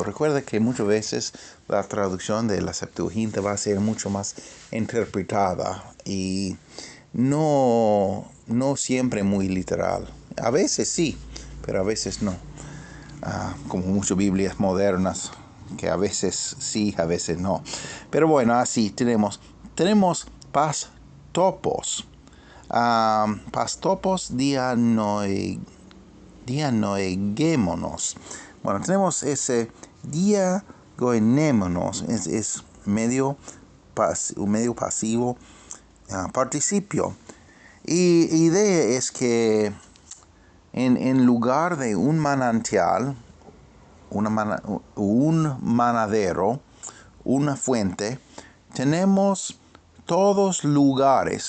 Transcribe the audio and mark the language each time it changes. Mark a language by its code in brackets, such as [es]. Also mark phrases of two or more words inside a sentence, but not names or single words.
[es] Recuerda que muchas veces la traducción de la Septuaginta va a ser mucho más interpretada y no siempre muy literal. A veces sí, pero a veces no. Como muchas Biblias modernas, que a veces sí, a veces no. Pero bueno, así tenemos [el] πᾶς τόπος. πᾶς τόπος διανοιγόμενος. [es] Bueno, tenemos ese diagoenémonos, es medio pasivo, participio. Y idea es que en lugar de un manantial, un manadero, una fuente, tenemos todos lugares.